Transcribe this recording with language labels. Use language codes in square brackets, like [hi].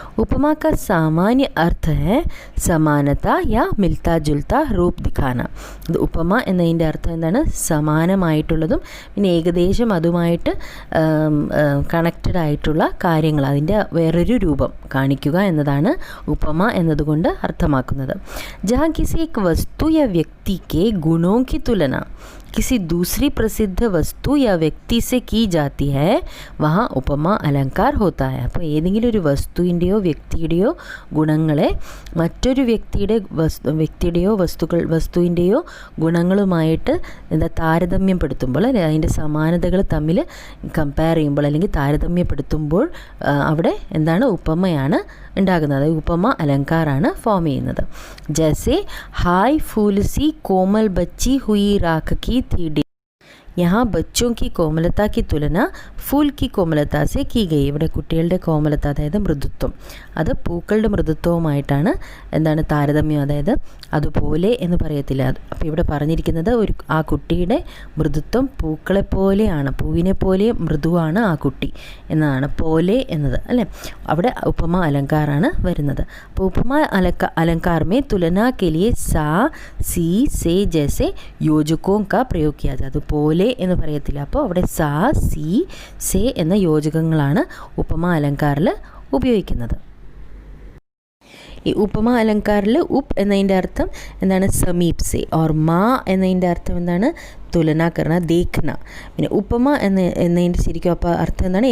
[hi] उपमा का सामान्य अर्थ है समानता या मिलता जुलता रूप दिखाना. [ml] ഇത് ഉപമ എന്നതിൻ്റെ അർത്ഥം എന്താണ്? സമാനമായിട്ടുള്ളതും പിന്നെ ഏകദേശം അതുമായിട്ട് കണക്റ്റഡ് ആയിട്ടുള്ള കാര്യങ്ങൾ അതിൻ്റെ വേറൊരു രൂപം കാണിക്കുക എന്നതാണ് ഉപമ എന്നതുകൊണ്ട് അർത്ഥമാക്കുന്നത്. [hi] जहाँ किसी एक वस्तु या व्यक्ति के गुणों की तुलना किसी दूसरी प्रसिद्ध वस्तु या व्यक्ति से की जाती है वहाँ उपमा अलंकार होता है. [ml] അപ്പോൾ ഏതെങ്കിലും ഒരു വസ്തുവിൻ്റെയോ വ്യക്തിയുടെയോ ഗുണങ്ങളെ മറ്റൊരു വ്യക്തിയുടെയോ വസ്തുവിൻ്റെയോ ഗുണങ്ങളുമായിട്ട് താരതമ്യപ്പെടുത്തുമ്പോൾ അല്ലെ അതിൻ്റെ സമാനതകൾ തമ്മിൽ കമ്പയർ ചെയ്യുമ്പോൾ അല്ലെങ്കിൽ താരതമ്യപ്പെടുത്തുമ്പോൾ അവിടെ എന്താണ് ഉപമയാണ് ഉണ്ടാകുന്നത്. ഉപമ അലങ്കാറാണ് ഫോം ചെയ്യുന്നത്. [hi] ജैसे हाय फूल सी कोमल बच्ची हुई राख की थी. यहाँ बच्चों की कोमलता की तुलना फूल की कोमलता से की गई. [ml] ഇവിടെ കുട്ടികളുടെ കോമലത അതായത് മൃദുത്വം അത് പൂക്കളുടെ മൃദുത്വവുമായിട്ടാണ് എന്താണ് താരതമ്യം. അതായത് അതുപോലെ എന്ന് പറയത്തില്ല. അപ്പോൾ ഇവിടെ പറഞ്ഞിരിക്കുന്നത് ആ കുട്ടിയുടെ മൃദുത്വം പൂക്കളെ പോലെയാണ്, പൂവിനെ പോലെ മൃദുവാണ് ആ കുട്ടി എന്നതാണ് പോലെ എന്നത് അല്ലേ. അവിടെ ഉപമ അലങ്കാറാണ് വരുന്നത്. [hi] അപ്പോൾ ഉപമ अलंकार में तुलना के लिए सा सी से जैसे योजकों का प्रयोग किया जाता. [ml] അതുപോലെ എന്ന് പറയത്തില്ല. അപ്പോൾ അവിടെ സാ സി സേ എന്ന യോജകങ്ങളാണ് ഉപമ അലങ്കാറിൽ ഉപയോഗിക്കുന്നത്. ഈ ഉപമ അലങ്കാറിൽ ഉപ്പ് എന്നതിൻ്റെ അർത്ഥം എന്താണ്? [hi] സമീപ് സെ. [ml] ഓർ മാ എന്നതിൻ്റെ അർത്ഥം എന്താണ്? [hi] തുലന കർണ ദേഖ്ന. [ml] പിന്നെ ഉപമ എന്നതിൻ്റെ ശരിക്കും അപ്പോൾ അർത്ഥം എന്താണ്?